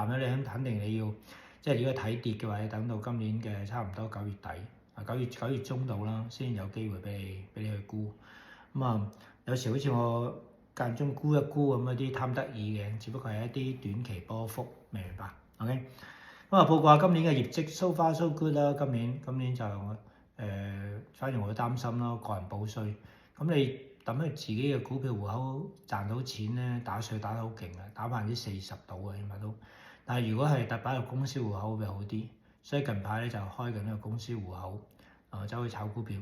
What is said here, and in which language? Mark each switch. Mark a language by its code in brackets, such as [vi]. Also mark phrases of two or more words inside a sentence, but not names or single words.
[yue] 淡友你肯定你要即係如果睇跌嘅話，你等到今年嘅差唔多9月底。9月中度啦，先有機會俾你去沽。有時好似我間中沽一沽咁，一啲貪得意嘅，只不過係一啲短期波幅，明白 ？OK。報告下今年嘅業績 [en] so far so good [yue] 啦。今年就反而我擔心咯，個人報稅。咁你等佢自己嘅股票戶口賺到錢咧，打稅打得好勁啊，打40%到啊，起碼都。但係如果係擺入公司戶口會好啲。所以近排咧就開緊呢個公司戶口，走去炒股票。